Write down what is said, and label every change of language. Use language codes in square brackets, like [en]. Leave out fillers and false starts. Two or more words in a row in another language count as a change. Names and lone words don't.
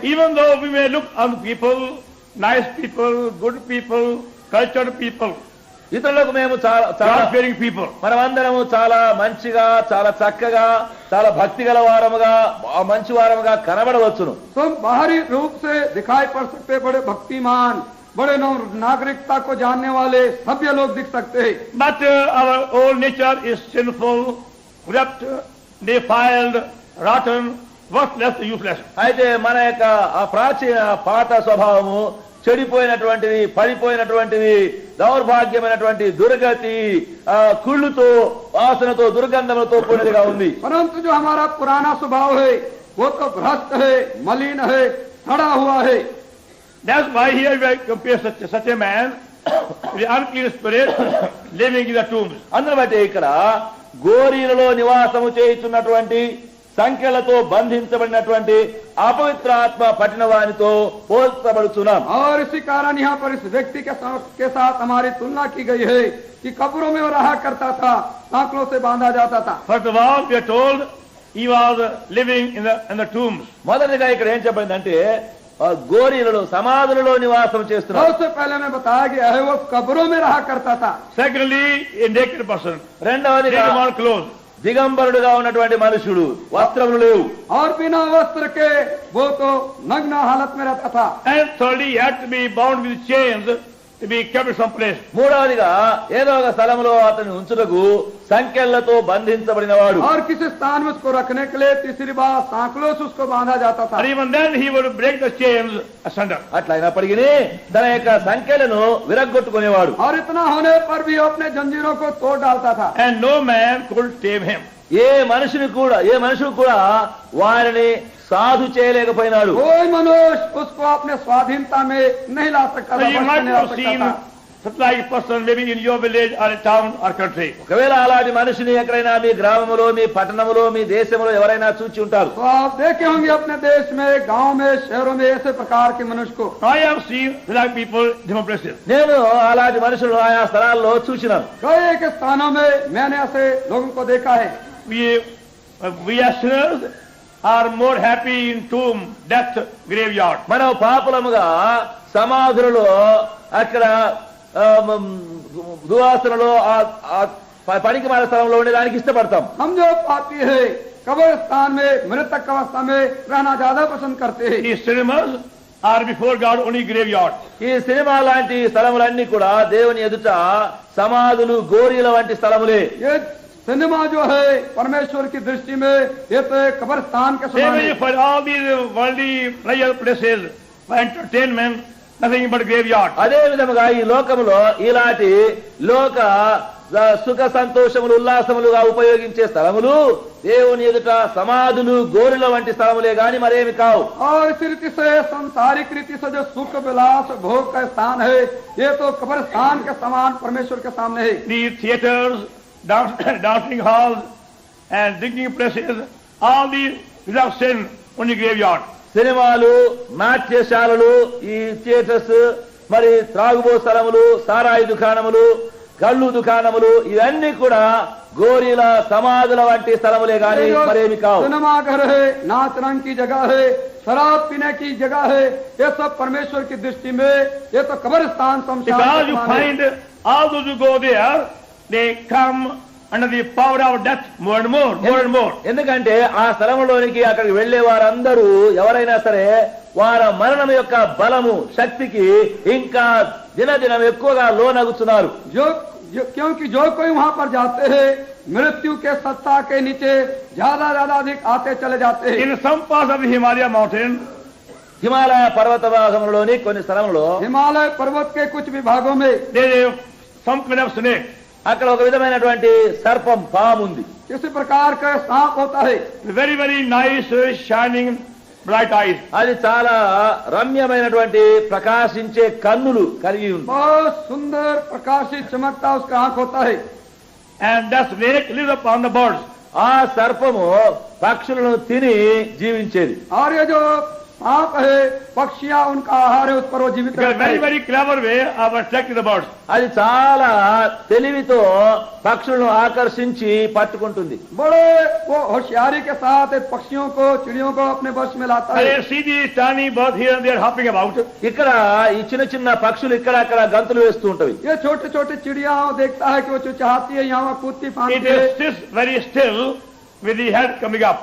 [en] Even though we may look on people, nice people, good people, cultured people, [te] ఇతరులకు మేము చాలా [en] God-fearing people, [te] మనమందరము చాలా మంచిగా చాలా చక్కగా చాలా భక్తి గల వారముగా మంచి వారముగా కనబడవచ్చును. [hi] तो हम बाहरी रूप से दिखाई पड़ सकते, बड़े भक्तिमान, बड़े नागरिकता को जानने वाले सभ्य लोग दिख सकते हैं. [en] but our whole nature is sinful, corrupt, defiled, rotten, worthless, useless. [te] అయితే మన యొక్క ఆ ప్రాచీన పాత స్వభావము చెడిపోయినటువంటిది పడిపోయినటువంటిది దౌర్భాగ్యమైనటువంటి దుర్గతి కుళ్ళుతో వాసనతో దుర్గంధములతో కూడినదిగా ఉంది. [hi] परंतु जो हमारा पुराना स्वभाव है वो तो भ्रष्ट है, मलिन है, सड़ा हुआ है. [en] That's why here we compare such a man with the unclean spirit living in the tombs. [te] అందును బట్టి ఇక్కడ గోరీలలో నివాసము చేయుచున్నటువంటి సంఖ్యలతో బంధించబడినటువంటి అపవిత్ర ఆత్మ పట్టిన వానితో పోల్చబడుచున్నాం. [hi] और इसी कारण यहाँ पर इस व्यक्ति के साथ हमारी तुलना की गई है कि कब्रों में वो रहा करता था, सांकलों से बांधा जाता था. [en] First of all, we are told he was living in the tombs. [te] మొదటిగా ఇక్కడ ఏం చెప్పండి గోరీలలో సమాధులలో నివాసం చేస్తున్నారు. [hi] सबसे पहले में बताया गया है वो कब्रों में रहा करता था. [en] Secondly, a naked person, [te] రెండవదిగా [en] naked on clothes. [te] దిగంబరుడుగా ఉన్నటువంటి మనుషుడు, వస్త్రములు లేవు. [hi] और बिना वस्त्र के वो तो नग्न हालत में रहता था. [en] And thirdly, he had to be bound with chains to be kept some place. [te] మూడవదిగా ఏదో ఒక స్థలంలో అతని ఉంచుటకు సంకెళ్లతో బంధించబడినవాడు. [hi] और किसी स्थान में उसको रखने के लिए तीसरी बार सांकलों से उसको बांधा जाता था. [en] And even then he would break the chains asunder. [te] అట్లా అయినప్పటికీ తన యొక్క సంఖ్యలను విరగ్గొట్టుకునేవాడు. [hi] और इतना होने पर भी वो अपने जंजीरों को तोड़ डालता था. [en] And no man could tame him. [te] ఏ మనుషుడు కూడా వారిని సాధు చేయలేకపోయినాడు. [hi] कोई मनुष्य उसको अपने स्वाधीनता में नहीं ला सकता था, [en] So you [hi] बस [en] might [hi] नहीं ला [en] have [hi] सकता [en] seen [hi] था. [en] such like person living in your village or a town or country. [te] ఒకవేళ అలాంటి మనిషిని ఎక్కడైనా మీ గ్రామములో, మీ పట్టణములో, మీ దేశంలో ఎవరైనా చూచి ఉంటారు. [hi] तो आप देखे होंगे अपने देश में, गांव में, शहरों में ऐसे प्रकार के मनुष्य को. [en] I have seen like people in different places. [te] నేను అలాంటి మనుషులను ఆయా స్థలాల్లో చూసినాను. [hi] कई एक स्थानों में मैंने ऐसे लोगों को देखा है. [en] We as sinners are more happy in tomb, death, graveyard. [te] మనం పాపులముగా సమాధులలో, అక్కడ దువాసనలో, పనికి మాల స్థలంలో ఉండేదానికి ఇష్టపడతాం. [hi] हम जो पापी है कब्रिस्तान में, मृतक अवस्था में रहना ज्यादा पसंद करते हैं. [en] These cinemas are before God only graveyard. [te] ఈ సినిమా లాంటి స్థలములన్నీ కూడా దేవుని ఎదుట సమాధులు, గోరీల వంటి స్థలములే. [hi] ये सिनेमा जो है परमेश्वर की दृष्टि में ये तो एक कब्रिस्तान के [en] Same [hi] समान [en] way [hi] है. [en] for all these worldly pleasure places, for entertainment, nothing but graveyard. [te] అదే విధముగా ఈ లోకములో ఇలాంటి లోక సుఖ సంతోషములు, ఉల్లాసములుగా ఉపయోగించే స్థలములు దేవుని ఎదుట సమాధులు, గోరుల వంటి స్థలములే గాని మరేమి కావు. [hi] और इस रीति से संसारिक रीति से जो सुख विलास भोग का स्थान है ये तो कब्रिस्तान के समान परमेश्वर के सामने है. [en] These theaters, dancing halls, and drinking places, all these without sin, only graveyard. [te] సినిమాలు, నాట్యశాలలు, ఈ థియేటర్స్, మరి త్రాగుబో స్థలములు, సారాయి దుకాణములు, కళ్ళు దుకాణములు, ఇవన్నీ కూడా గోరీల సమాధుల వంటి స్థలములే గాని మరేమి కావు. [hi] सिनेमा घर है, नाच रंग की जगह है, शराब पीने की जगह है, ये सब परमेश्वर की दृष्टि में ये तो कब्रिस्तान [en] Because [hi] शमशान [en] you [hi] के समान है. [en] find all those who go there, they come under the power of death more and more, more and more. [te] ఎందుకంటే ఆ స్థలంలోనికి అక్కడికి వెళ్లే వారందరూ ఎవరైనా సరే వారి మరణం యొక్క బలము, శక్తికి ఇంకా దినదినం ఎక్కువగా లోనగుతున్నారు. [hi] क्योंकि जो कोई वहाँ पर जाते हैं मृत्यु के सत्ता के नीचे ज्यादा अधिक आते चले जाते हैं. [en] In some parts of the Himalaya mountain, [te] హిమాలయ పర్వత భాగంలోని కొన్ని స్థలంలో [hi] हिमालय पर्वत के कुछ विभागों में [en] there is some kind of snake. [te] అక్కడ ఒక విధమైనటువంటి సర్పం, పాము ఉంది. [hi] किसी प्रकार का सांप होता है. [en] Very, very nice, shining, bright eyes. [te] అది చాలా రమ్యమైనటువంటి ప్రకాశించే కన్నులు కలిగి ఉంది. [hi] बहुत सुंदर प्रकाशित चमकता उसका आंख होता है. [en] And that snake lives upon the birds. [te] ఆ సర్పము పక్షులను తిని జీవించేది. [hi] और ये जो सांप है पक्षियां उनका आहार है, उस पर वो जीवित [en] Because [hi] रहता [en] very, [hi] है. [en] very clever way of attracting the birds. [te] అది చాలా తెలివితో పక్షులను ఆకర్షించి పట్టుకుంటుంది. [hi] बड़े वो होशियारी के साथ एक पक्षियों को, चिड़ियों को अपने वश में लाता है. [en] I see these tiny birds here and there hopping about. [te] ఇక్కడ ఈ చిన్న చిన్న పక్షులు ఇక్కడ అక్కడ గంతులు వేస్తూ ఉంటాయి. [hi] ये छोटे छोटे चिड़िया देखता है कि वो चुचहाती है, यहाँ कूदती [en] It [hi] फांदती है. [en] sits very still with the head coming up.